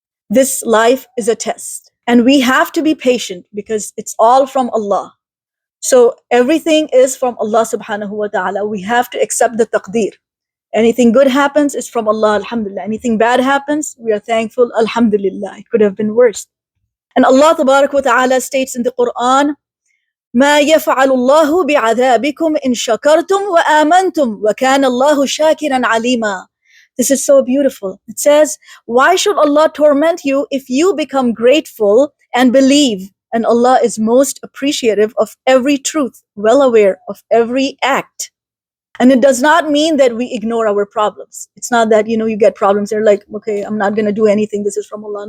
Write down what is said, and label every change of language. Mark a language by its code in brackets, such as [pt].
[en] This life is a test. And we have to be patient because it's all from Allah. So everything is from Allah subhanahu wa ta'ala. We have to accept the taqdeer. Anything good happens is from Allah, alhamdulillah. Anything bad happens, we are thankful, alhamdulillah. It could have been worse. And Allah tabarak wa ta'ala states in the Quran, [ar] ما يفعل الله بعذابكم إن شكرتم وآمنتم وكان الله شاكرا عليما. [en] This is so beautiful. It says, why should Allah torment you if you become grateful and believe? And Allah is most appreciative of every truth, well aware of every act. And it does not mean that we ignore our problems. It's not that, you get problems, you're like, okay, I'm not going to do anything. This is from Allah.